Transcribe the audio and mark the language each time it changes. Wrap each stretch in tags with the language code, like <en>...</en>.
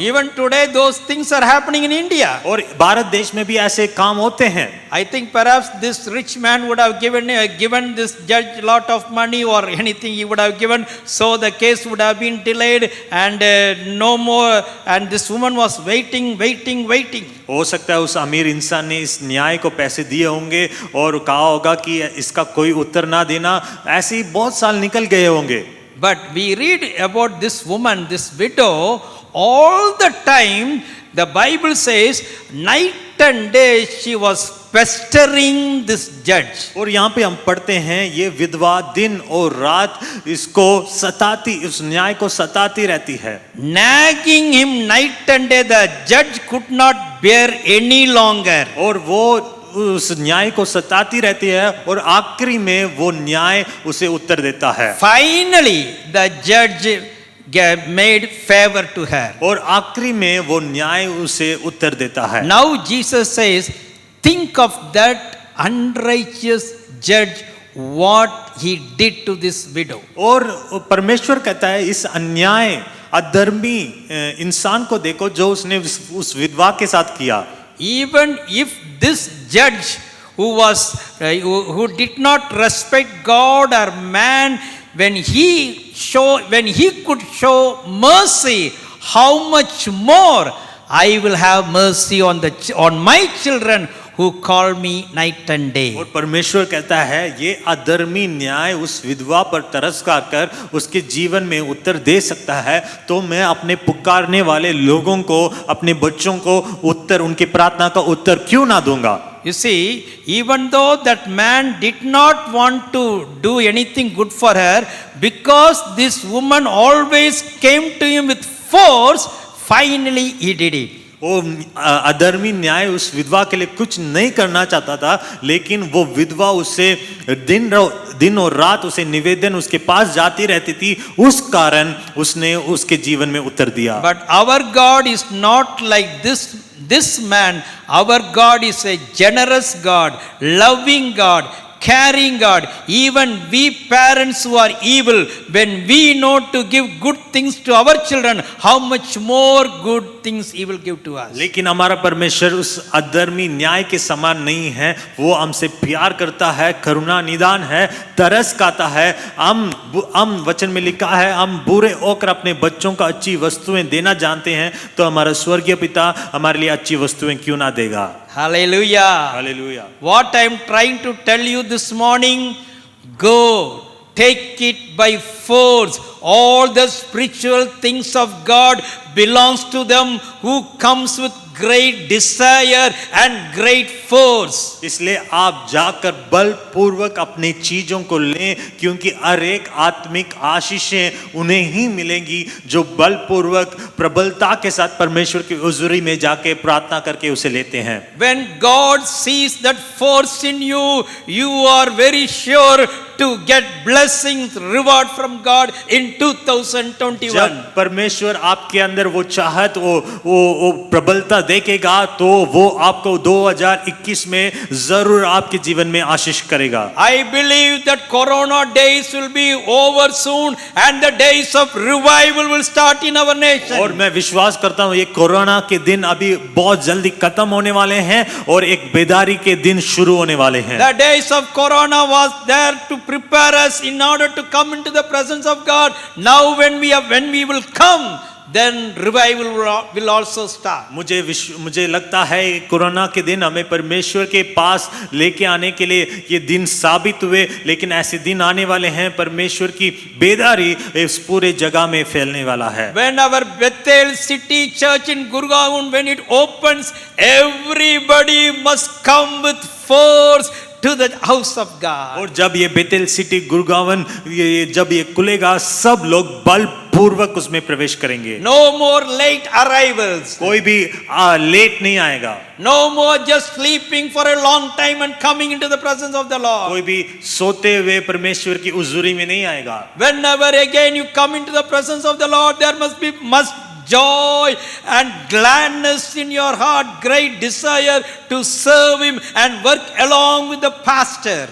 <en>Even today those things are happening in India.</en> <hi>और भारत देश में भी ऐसे काम होते हैं।</hi> <en>I think perhaps this rich man would have given this judge lot of money or anything he would have given, so the case would have been delayed and no more, and this woman was waiting.</en> <hi>हो सकता है उस अमीर इंसान ने इस न्याय को पैसे दिए होंगे और कहा होगा कि इसका कोई उत्तर ना देना, ऐसे ही बहुत साल निकल गए होंगे।</hi> <en>But we read about this woman, this widow, all the time the Bible says night and day she was pestering this judge.</en> <hi>और यहाँ पे हम पढ़ते हैं ये विधवा दिन और रात इसको सताती, इस न्याय को सताती रहती है।</hi> <en>Nagging him night and day, the judge could not bear any longer.</en> <hi>और वो उस न्याय को सताती रहती है और आखिरी में वो न्याय उसे उत्तर देता है।</hi> <en>Finally the judge made favor to her.</en> <hi>और आखिरी में वो न्याय उसे उत्तर देता है।</hi> <en>Now Jesus says, think of that unrighteous judge, what he did to this widow.</en> <hi>और परमेश्वर कहता है इस अन्याय अधर्मी इंसान को देखो जो उसने उस विधवा के साथ किया।</hi> <en>Even if this judge who did not respect God or man, when he could show mercy, how much more I will have mercy on my children who call me night and day.</en> <hi>और परमेश्वर कहता है ये अधर्मी न्याय उस विधवा पर तरस कर उसके जीवन में उत्तर दे सकता है, तो मैं अपने पुकारने वाले लोगों को, अपने बच्चों को उत्तर, उनकी प्रार्थना का उत्तर क्यों ना दूंगा।</hi> <en>You see, even though that man did not want to do anything good for her, because this woman always came to him with force, finally he did it.</en> <hi>वो अधर्मी न्याय उस विधवा के लिए कुछ नहीं करना चाहता था, लेकिन वो विधवा उससे दिन और रात उसे निवेदन उसके पास जाती रहती थी, उस कारण उसने उसके जीवन में उत्तर दिया।</hi> <en>But our God is not like this man. Our God is a generous God, loving God, caring God. Even we parents who are evil, when we know to give good things to our children, how much more good things He will give to us.</en> <hi>लेकिन हमारा परमेश्वर उस अधर्मी न्याय के समान नहीं है। वो हमसे प्यार करता है, करुणा निदान है, तरस खाता है। हम वचन में लिखा है हम बुरे होकर अपने बच्चों को अच्छी वस्तुएं देना जानते हैं, तो हमारा स्वर्गीय पिता हमारे लिए अच्छी वस्तुएं क्यों ना देगा।</hi> <en>Hallelujah.</en> <hi>Hallelujah.</hi> <en>What I am trying to tell you this morning, go, take it by force. All the spiritual things of God belongs to them who comes with great desire and great force.</en> <hi>इसलिए आप जाकर बलपूर्वक अपनी चीजों को लें, क्योंकि हर एक आत्मिक आशीषें उन्हें ही मिलेंगी जो बलपूर्वक प्रबलता के साथ परमेश्वर की हुजूरी में जाके प्रार्थना करके उसे लेते हैं।</hi> <en>When God sees that force in you, you are very sure to get blessings, reward from God in 2021.</en> <hi>जब परमेश्वर आपके अंदर वो चाहत वो प्रबलता देखेगा तो वो आपको 2021 में जरूर आपके जीवन में आशीष करेगा।</hi> <en>I believe that Corona days will be over soon and the days of revival will start in our nation.</en> <hi>और मैं विश्वास करता हूँ ये कोरोना के दिन अभी बहुत जल्दी खत्म होने वाले हैं और एक बेदारी के दिन शुरू होने वाले हैं।</hi> <en>The days of Corona was there to prepare us in order to come into the presence of God. Now when we will come, then revival will also start.</en> <hi>मुझे लगता है कोरोना के दिन हमें परमेश्वर के पास लेके आने के लिए ये दिन साबित हुए, लेकिन ऐसे दिन आने वाले हैं परमेश्वर की बेदारी इस पूरे जगह में फैलने वाला है।</hi> <en>When our Bethel City Church in Gurgaon, when it opens, everybody must come with force to the house of God.</en> <hi>और जब ये बेतेल सिटी गुरगावन जब ये खुलेगा सब लोग बलपूर्वक उसमें प्रवेश करेंगे।</hi> <en>No more late arrivals.</en> <hi>कोई भी लेट नहीं आएगा।</hi> <en>No more just sleeping for a long time and coming into the presence of the Lord.</en> <hi>कोई भी सोते हुए परमेश्वर की हुजूरी में नहीं आएगा।</hi> <en>Whenever again you come into the presence of the Lord, there must be joy and gladness in your heart, great desire to serve Him and work along with the pastor.</en>